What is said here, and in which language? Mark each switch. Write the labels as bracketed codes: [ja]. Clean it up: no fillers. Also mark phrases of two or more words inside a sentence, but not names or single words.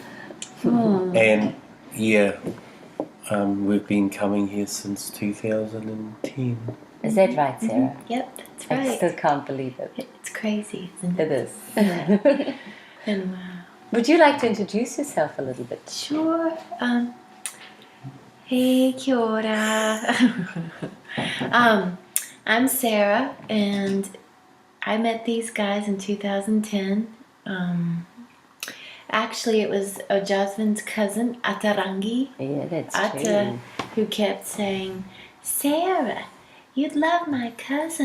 [en] And yeah, we've been coming here since 2010. Is that right, Sara? Mm-hmm. Yep, that's right. I still can't believe it. It's crazy, isn't it? It is. Yeah. And wow. Would you like to introduce yourself a little bit? Sure. Hey, [mi] kia ora. [en] I'm Sara, and I met these guys in 2010. Actually, it was Ojasvin's cousin, Atarangi. Yeah, that's Ata, true. who kept saying, Sara, you'd love my cousin.